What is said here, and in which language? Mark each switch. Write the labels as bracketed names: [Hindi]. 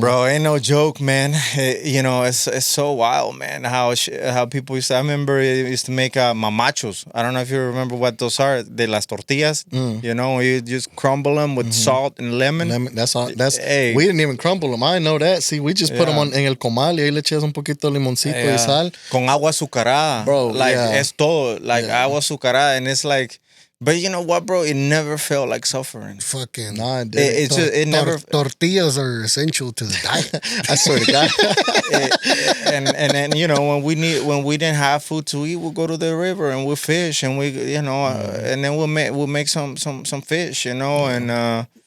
[English] Bro, ain't no joke, man. You know, it's so wild, man. How people used to. I remember it used to make mamachos. I don't know if you remember what those are. [Spanish] De las tortillas. [English] You know, you just crumble them with salt and lemon. That's all. Hey. We didn't even crumble them. I didn't know that. See, we just put them [Spanish] en el comal y ahí le echas un poquito de limoncito y sal. Con agua azucarada. [English] Bro, [Spanish] like es todo. [English] Like [Spanish] agua azucarada, [English] and it's like. But you know what, bro? It never felt like suffering. Fucking nah, it didn't. It never. Tortillas are essential to the diet. I swear to God. And then you know when we didn't have food to eat, we'll go to the river and we'll fish and and then we'll make some fish, you know, and